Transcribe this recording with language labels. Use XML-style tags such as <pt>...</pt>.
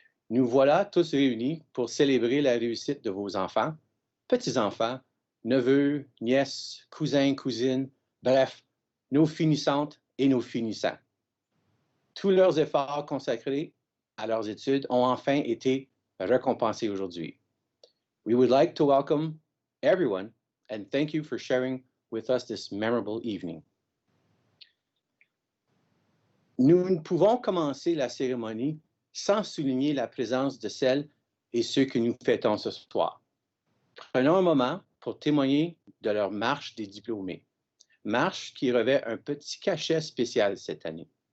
<fr>Nous voilà tous réunis pour célébrer la réussite de vos enfants, petits-enfants, neveux, nièces, cousins, cousines, bref, nos finissantes et nos finissants. Tous leurs efforts consacrés à leurs études ont enfin été récompensés aujourd'hui.</fr> <en>We would like to welcome everyone and thank you for sharing with us this memorable evening.</en> <fr>Nous ne pouvons commencer la cérémonie sans souligner la présence de celles et ceux que nous fêtons ce soir. Prenons un moment pour témoigner de leur marche des diplômés, marche qui revêt un petit cachet spécial cette année.</fr>